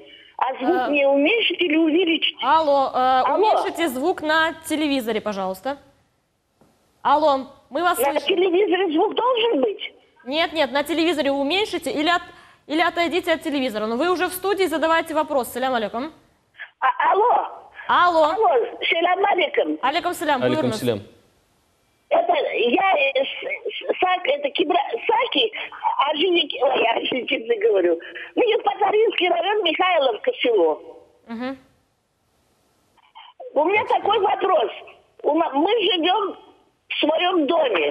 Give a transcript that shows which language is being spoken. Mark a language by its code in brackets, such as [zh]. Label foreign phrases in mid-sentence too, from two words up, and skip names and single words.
[ru] А звук мне уменьшить или увеличить? Алло, уменьшите звук на телевизоре, пожалуйста. Алло, мы вас слышим. На телевизоре звук должен быть? Нет, на телевизоре уменьшите или отойдите от телевизора. Но вы уже в студии, задавайте вопрос. [ar] سلام عليكم. Алло, سلام عليكم. عليكم سلام. عليكم سلام. [ru] Это я это Кибрасаки, я честно говорю. Мне Патаринский район, Михайловка село. У меня такой вопрос. Мы живем в своем доме.